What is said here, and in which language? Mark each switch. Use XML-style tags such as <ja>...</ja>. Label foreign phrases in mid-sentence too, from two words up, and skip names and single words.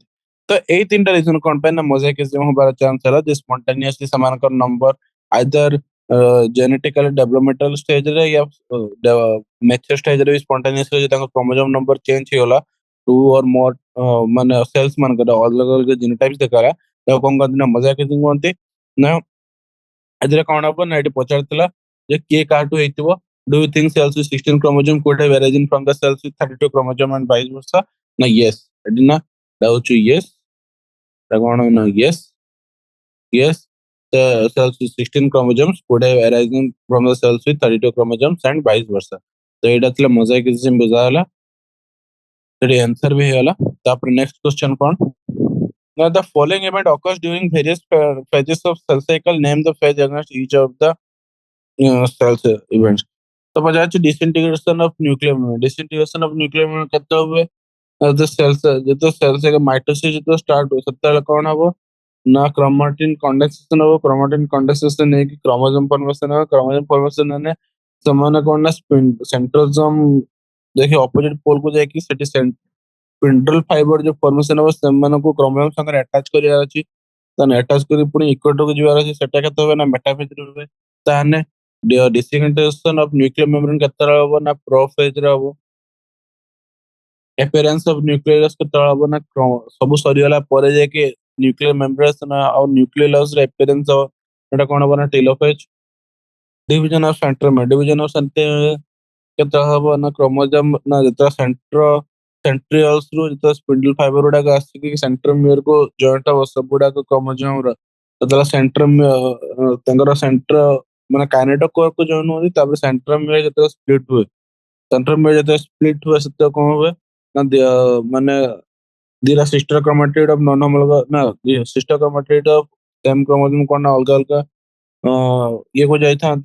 <or>ତ ଏଇ ତିନିଟା ରିଜନ କଣ ପାଇଁ ନା ମୋଜାଇକିଜମ ହବାର ଚାନ୍ସ ହେଲା ଯେ ସ୍ପଣ୍ଟାନିୟସଲି ସେମାନଙ୍କର ନମ୍ବର</or> <en>either genetically developmental</en> <or>ଷ୍ଟେଜରେ ୟା ମ୍ୟାଚୁର ଷ୍ଟେଜରେ ବି ସ୍ପଣ୍ଟାନିୟସଲି ଯଦି ତାଙ୍କ କ୍ରୋମୋଜୋମ ନମ୍ବର ଚେଞ୍ଜ ହେଇଗଲା</or> <en>two or more</en> <or>ମାନେ ସେଲ୍ସ ମାନଙ୍କର ଅଲଗା ଅଲଗା ଜିନୋଟାଇପ୍ସ ଦେଖାଗଲା ତାକୁ କଣ କହନ୍ତି ନା ମୋଜାଇକିଜମ କୁହନ୍ତି। ନା ଏଥିରେ କଣ ହବ ନା ଏଠି ପଚାରିଥିଲା ଯେ କିଏ କାହାଠୁ ହେଇଥିବ।</or> <en>Do you think cells with 16 chromosome could have arisen from the cells with 32 chromosome and vice versa?</en> <or>ନା yes ଏଠି ନା ଏଟା ହଉଛି yes। ଏଟା କଣ ନା</or> <en>yes yes the cells with 16 chromosomes could have arisen from the cells with 32 chromosomes and vice versa।</en> <or>ତ ଏଇଟା ଥିଲା ମୋଜାଇକିଜମ ବୁଝା ହେଲା। ସେଠି ଆନ୍ସର ବି ହେଇଗଲା। ତାପରେ ନେକ୍ସଟ କ୍वेଶ୍ଚନ କଣ ନା</or> <en>the following event occurs during various phases of cell cycle, name the phase against each of the cells events।</en> <or>तो ପଚାରୁଛି</or> <en>disintegration of nuclear membrane। disintegration of nuclear membrane</en> <or>କେତେ ହୁଏ</or> <en>the cells</en> <or>ଯେତେ cells ମାଇଟୋସିସ୍ ଯେତେ ଷ୍ଟାର୍ଟ ହୁଏ ସେତେବେଳେ କଣ ହବ ନା</or> <en>chromatin condensation</en> <or>ହବ।</or> <en>chromatin condensation</en> <or>ହେଇକି</or> <en>chromosome formation</en> <or>ହବ।</or> <en>chromosome formation</en> <or>ମାନେ ସେମାନେ କଣ ନା ସେଣ୍ଟ୍ରୋଜୋମ ଦେଖି</or> <en>opposite pole</en> <or>କୁ ଯାଇକି ସେଠି</or> <en>spindle fibre</en> <or>ଯୋଉ ଫର୍ମେସନ ହବ ସେମାନଙ୍କୁ କ୍ରୋମୋଜୋମ ସାଙ୍ଗରେ ଆଟାଚ କରିବାର ଅଛି। ତାହେଲେ ଆଟାଚ କରି ପୁଣି ଇକ୍ୱେଟରକୁ ଯିବାର ଅଛି ସେଟା କେତେ ହୁଏ ନା ମେଟାଫେଜ ରେ ହୁଏ। ତାହେଲେ</or> <en>disintegration of nuclear membrane</en> <or>କେତେବେଳେ ହବ ନା ପ୍ରୋଫେଜ ରେ ହବ।</or> <en>appearance of nucleus</en> <or>କେତେବେଳେ ହବ ନା ସବୁ ସରିଗଲା ପରେ ଯାଇକି</or> <en>nuclear membrane</en> <or>ଆଉ ନ୍ୟୁକ୍ଲିୟସ୍ ର appearance ହବ। ସେଟା କଣ ହବ ନା ଟେଲୋଫେଜ।</or> <en>division of centromere. division of centromere</en> <or>କେତେବେଳେ ହବ ନା କ୍ରୋମୋଜୋମ ନା ଯେତେବେଳେ ସେଣ୍ଟ୍ରିଓଲ୍ସ ରୁ ଯେତେବେଳେ</or> <en>spindle fibre</en> <or>ଗୁଡାକ ଆସିକି ସେଣ୍ଟ୍ରୋମିୟର କୁ ଜଏଣ୍ଟ ହବ ସବୁଗୁଡାକ କ୍ରୋମୋଜୋମ ର ଯେତେବେଳେ ସେଣ୍ଟ୍ରୋମିୟର ତାଙ୍କର ସେଣ୍ଟ୍ର ମାନେ କାଇନେଟୋକୋର କୁ ଜଏନ୍ ହୁଅନ୍ତି ତାପରେ ସେଣ୍ଟ୍ରୋମିୟର ଯେତେବେଳେ ସ୍ପ୍ଲିଟ ହୁଏ ସେଣ୍ଟ୍ରୋମିୟର ଯେତେବେଳେ ସ୍ପ୍ଲିଟ ହୁଏ ସେତେବେଳେ କଣ ହୁଏ ନା ମାନେ ଦିଟା</or> <en>sister chromatid of non homologous</en> <or>ନା</or> <en>sister chromatid of same chromosome</en> <or>କଣ ନା ଅଲଗା ଅଲଗା ଇଏ କୁ ଯାଇଥାନ୍ତି।</or>